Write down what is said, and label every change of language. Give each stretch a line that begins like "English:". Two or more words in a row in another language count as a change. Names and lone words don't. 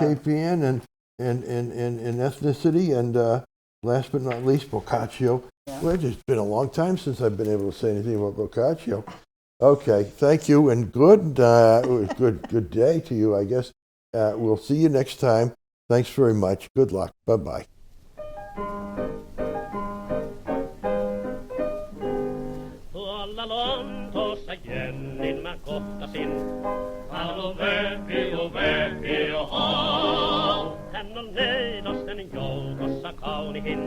English: Cape Ann and ethnicity, and last but not least, Boccaccio. Yeah. Well, it's been a long time since I've been able to say anything about Boccaccio. Okay, thank you, and good day to you, I guess. We'll see you next time. Thanks very much. Good luck. Bye-bye.
Finnish: Tuolla Lontoossa Jennin mä kohtasin. Halo Vöki, oho. Hän on neitosten joukossa kaunihin.